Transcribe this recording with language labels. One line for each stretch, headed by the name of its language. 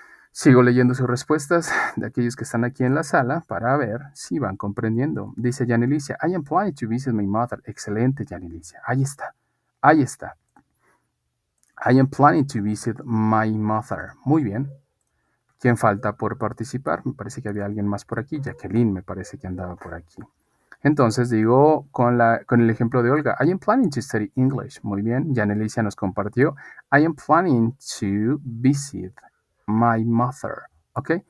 Spanish: Sigo leyendo sus respuestas de aquellos que están aquí en la sala para ver si van comprendiendo.
English: Dice Yanelicia, I am planning to visit my mother.
Spanish: Excelente, Yanelicia. Ahí está. Ahí está.
English: I am planning to visit my mother.
Spanish: Muy bien. ¿Quién falta por participar? Me parece que había alguien más por aquí. Jacqueline me parece que andaba por aquí. Entonces digo con el ejemplo de Olga,
English: I am planning to study English.
Spanish: Muy bien, Janelicia nos compartió,
English: I am planning to visit my mother. ¿Ok?